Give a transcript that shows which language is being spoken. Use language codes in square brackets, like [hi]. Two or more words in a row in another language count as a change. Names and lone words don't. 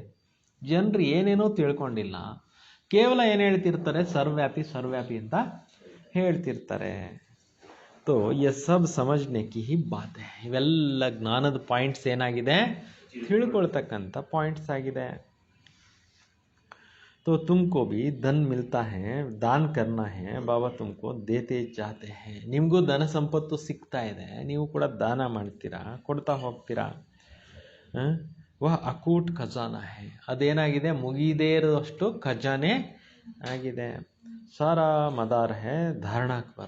[kn] ಜನರು ಏನೇನೋ ತಿಳ್ಕೊಂಡಿಲ್ಲ, ಕೇವಲ ಏನು ಹೇಳ್ತಿರ್ತಾರೆ, ಸರ್ವ್ಯಾಪಿ ಅಂತ ಹೇಳ್ತಿರ್ತಾರೆ. [hi] तो ये सब समझने की ही बात है. [kn] ಇವೆಲ್ಲ ಜ್ಞಾನದ ಪಾಯಿಂಟ್ಸ್ ಏನಾಗಿದೆ, ತಿಳ್ಕೊಳ್ತಕ್ಕಂಥ ಪಾಯಿಂಟ್ಸ್ ಆಗಿದೆ. [hi] तो तुमको भी धन मिलता है, दान करना है, बाबा तुमको देते जाते है. [kn] ನಿಮಗೂ ಧನ ಸಂಪತ್ತು ಸಿಗ್ತಾ ಇದೆ, ನೀವು ಕೂಡ ದಾನ ಮಾಡ್ತೀರಾ, ಕೊಡ್ತಾ ಹೋಗ್ತೀರಾ. [hi] वह अकूट खजाना है. [kn] ಅದೇನಾಗಿದೆ, ಮುಗಿದೇ ಇರೋಷ್ಟು ಖಜಾನೆ ಆಗಿದೆ. [hi] सारा मदार है धारणाक् पर.